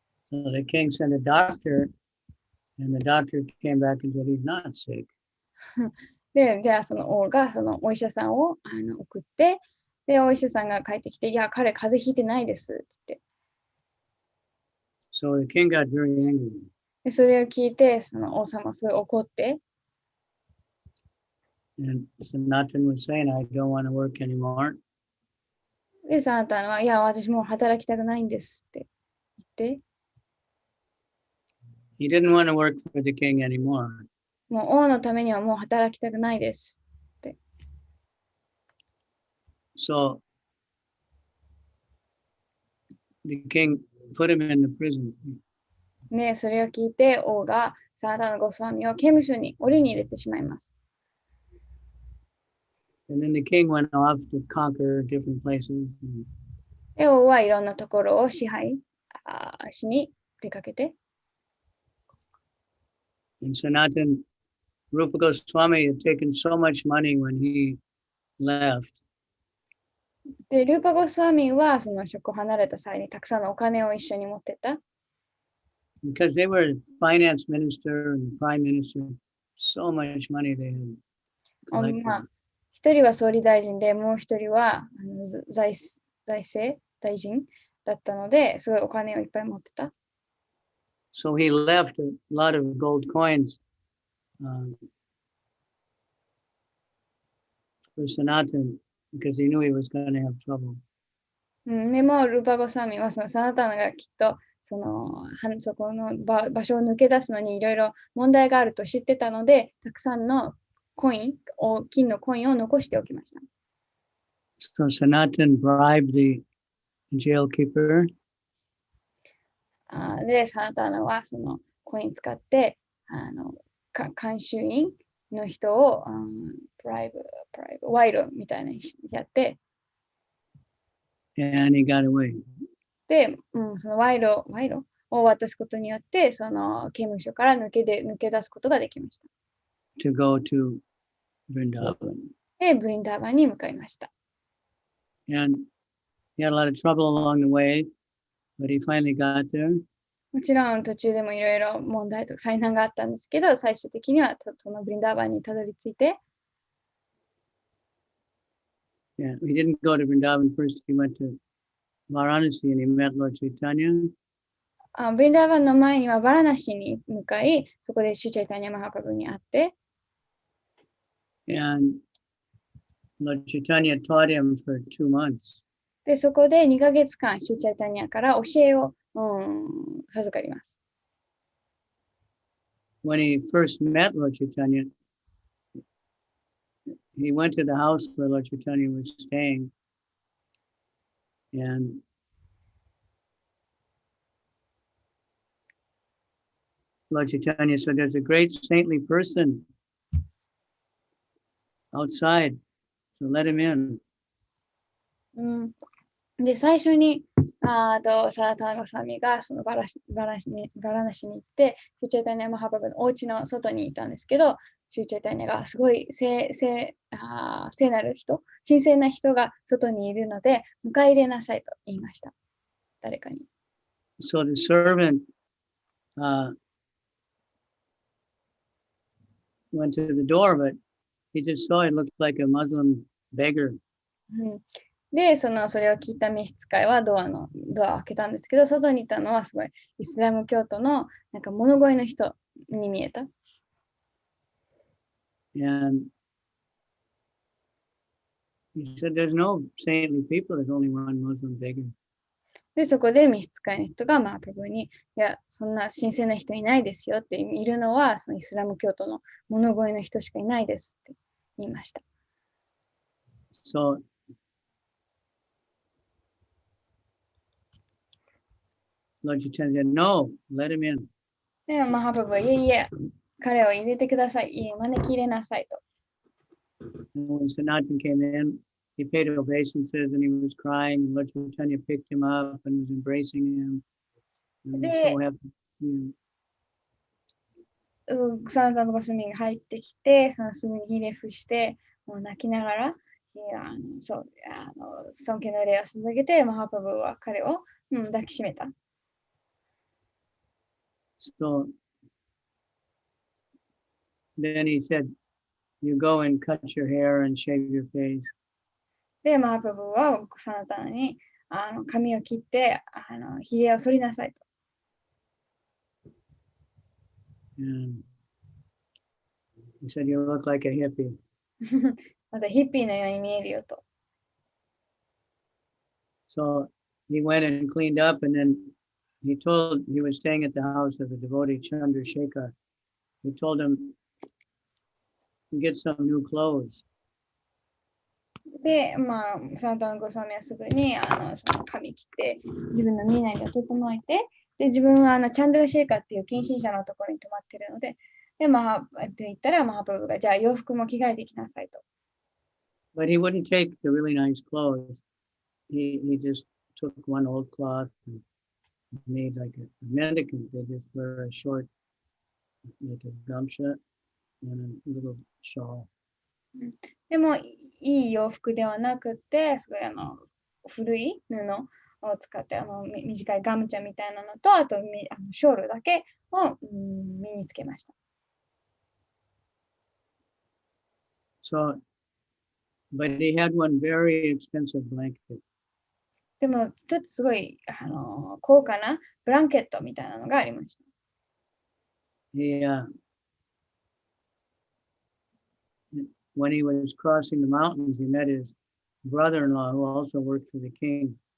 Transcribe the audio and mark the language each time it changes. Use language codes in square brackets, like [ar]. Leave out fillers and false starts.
[en] So the king sent a doctor, and the doctor came back and said he's not sick. [ja] で、じゃあその王がそのお医者さんを送って、で、お医者さんが帰ってきて、いや、彼風邪ひいてないですっつって。 [en] So the king got very angry. [ja] で、それを聞いて、その王様すごい怒って、 [en] And Sanatan was saying, I don't want to work anymore. [ja] で、サナタンは、いや、私もう働きたくないんですって言って、 [en] He didn't want to work for the king anymore. [ja] もう王のためにはもう働きたくないです。 [en] So the king put him in the prison. [ja] ね、それを聞いて王がサナタンのゴスワミを刑務所に檻に入れてしまいます。 [en] And then the king went off to conquer different places. [ja] で、王はいろんなところを支配しに出かけて、 [en] And Sanatan Rupa Goswami had taken so much money when he left. [ja] で、ルーパ・ゴスワミはその職を離れた際にたくさんのお金を一緒に持ってた。 [en] Because they were finance minister and prime minister, so much money they had まあ collected. [ja] 一人は総理大臣で、もう一人は財政大臣だったので、すごいお金をいっぱい持ってた。 [en] So he left a lot of gold coins for Sanatan because he knew he was going to have trouble. [ja] でも、ルーパ・ゴスワミはそのサナタナがきっとそこの場所を抜け出すのにいろいろ問題があると知ってたので、たくさんの金のコインを残しておきました。 [en] So Sanatan bribed the jailkeeper [ja] で、サナタナはそのコイン使って監修員の人を賄賂みたいなにやって、 [en] and he got away. [ja] で、その賄賂を渡すことによって、その刑務所から抜け出すことができました。 [en] To go to Vrindavan. [ja] で、ブリンダーバンに向かいました。 [en] And he had a lot of trouble along the way, but he finally got there. [ja] もちろん途中でもいろいろ問題とか災難があったんですけど、最終的にはそのブリンダーバンにたどり着いて、 [en] Yeah, he didn't go to Vrindavan first. He went to Varanasi and he met Lord Chaitanya. [ja] ブリンダーバンの前にはバラナシに向かい、そこでシュチャイタニャマハプラブに会って、 [en] And Lord Chaitanya taught him for 2 months. [ja] で、そこで2ヶ月間、シュチャイタニャから教えを、授かります。 [en] When he first met Lord Chaitanya, he went to the house where Lord Chaitanya was staying. And Lord Chaitanya said, there's a great saintly person outside, so let him in. [ja] で、最初に、サラタナゴサミがそのバラナシに行って、シュチャイタニャマハプラブのお家の外にいたんですけど、シュチャイタニャがすごい聖なる人、神聖な人が外にいるので、迎え入れなさいと言いました。誰かに。 [en] So the servant went to the door, but he just saw it looked like a Muslim beggar. [ja] で、それを聞いた召使いはドアを開けたんですけど、外にいたのはすごいイスラム教徒のなんか物乞いの人に見えた。 [en] And he said, there's no saintly people, there's only one Muslim beggar. [ja] で、そこで召使いの人がプラブに、いや、そんな神聖な人いないですよっているのは、そのイスラム教徒の物乞いの人しかいないですって言いました。 [en] So Lord Chaitanya said, no, let him in. [ja] で、マハプラブは、いえいえ、彼を入れてください。いえ、招き入れなさいと。 [en] And when Sanatan came in, he paid obeisances and he was crying, and Lord Chaitanya picked him up and was embracing him. And he was so happy. Yeah. [ja] サナタのゴスミが入ってきて、すぐにひれ伏して、もう泣きながら、尊敬の礼を捧げて、マハプラブは彼を、抱きしめた。 [en] So then he said, you go and cut your hair and shave your face. [ja] で、マハプラブはサナタナに髪を切ってひげを剃りなさいと。 [en] And he said, you look like a hippie. [ja] またヒッピーのように見えるよと。 [en] So he went and cleaned up, and then he was staying at the house of a devotee, Chandrasekhar. He told him to get some new clothes. [ja] で、サナタナゴスワミはすぐにその髪切って自分の身なりを整えて、で、自分はチャンドラシェイカーっていう近親者のところに泊まってるので、で、って言ったらマハプラブが、じゃあ洋服も着替えてきなさいと。 [en] But he wouldn't take the really nice clothes. He just took one old cloth and made like a mendicant. They just wear a short, like a gumsha and a little shawl. [ja] でも、いい洋服ではなくて、すごい古い布を使って、短いガムチャみたいなのと、あとショールだけを、身につけました。 [en] So, but he had one very expensive blanket. [ja] でも、一つすごい高価なブランケットみたいなのがありました。 [en] He, when he was crossing the mountains, he met his brother-in-law who also worked for the king.